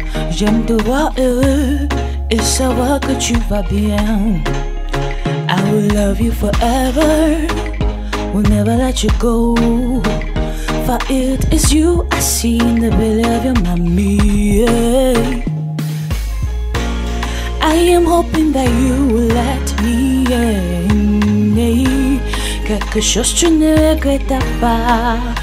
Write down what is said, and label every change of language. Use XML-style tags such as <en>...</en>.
<fr>J'aime te voir heureux et savoir que tu vas bien.</fr> <en>I will love you forever, will never let you go. For it is you I see in the belly of your mommy. I am hoping that you will let me in.</en> <fr>Quelque chose tu ne regrettes pas.</fr>